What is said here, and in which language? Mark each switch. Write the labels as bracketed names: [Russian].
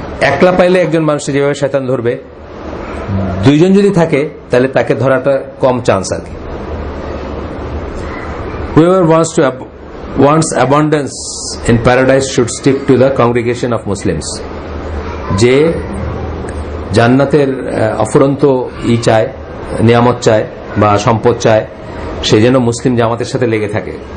[Bangla] একলা পাইলে একজন মানুষের যেভাবে শয়তান ধরবে, দুইজন যদি থাকে তাহলে তাকে ধরাটা কম চান্স আর কি। [English] Whoever wants abundance in paradise should stick to the congregation of Muslims. [Bangla] যে জান্নাতের অফুরন্ত চায়, নিয়ামত চায় বা সম্পদ চায়, সে যেন মুসলিম জামাতের সাথে লেগে থাকে।